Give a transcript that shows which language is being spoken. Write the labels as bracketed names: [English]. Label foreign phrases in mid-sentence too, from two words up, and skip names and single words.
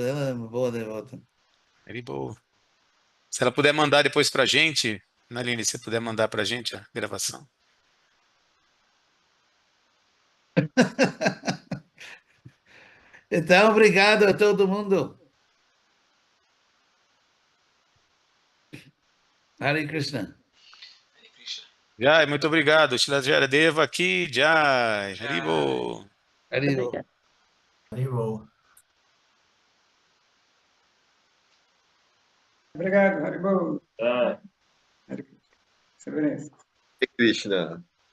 [Portuguese] Ela é uma boa devota. Very boa. Se ela puder mandar depois para a gente, Naline, se puder mandar para a gente a gravação. Então, obrigado a todo mundo. Hare Krishna. Jai, muito obrigado. Shila Jaradeva aqui, Jai. Haribo. Haribo. Haribo. Obrigado, Haribo. Ah. Severência. Krishna.